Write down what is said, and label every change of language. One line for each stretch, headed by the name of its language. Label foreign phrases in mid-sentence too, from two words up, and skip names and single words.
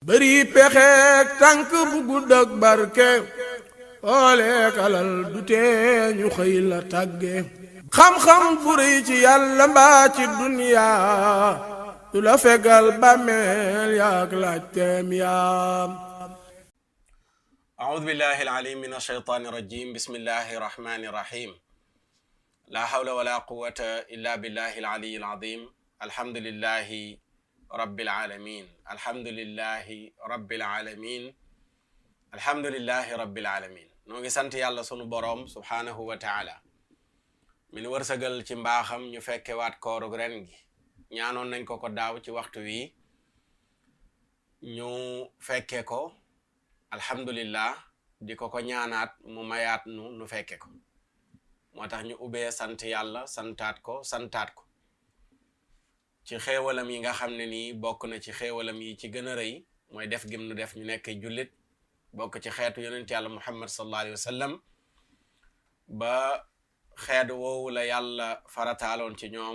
Wolof: bëri pexeek tànk bu gudd ak barke ooleek alal du tee ñu xëy la tàgge xam-xam bu rëy ci yàlla mbaa ci duniyaa du la fegal bàmmeel yaak laajteem yaam
Arabic: أعوذ بالله العليم من الشيطان الرجيم بسم الله الرحمن الرحيم لا حول ولا قوة إلا بالله العلي العظيم الحمد لله رب العالمين الحمد لله رب العالمين
Wolof: الحمد لله رب العالمين nu ngi sant yàlla sunu borom
Arabic: سبحانه وتعالى
Wolof: من wërsëgal ci mbaaxam ñu fekke waat koorug ren gi ñaanoon nañ ko daaw ci waxtu wi ñu fekke ko alhamdulillah di ko ñaanaat mu mayaat nu fekke ko moo tax ñu ubbee sant yàlla santaat ko ci xéewalam yi nga xam ne nii bokk na ci xéewalam yi ci gën a rëy mooy def gim nu def ñu nekk jullit bokk ci xeetu yonent yàlla muhammad
Arabic: صلى الله عليه وسلم
Wolof: ba xeetu woowu la yàlla farataaloon ci ñoom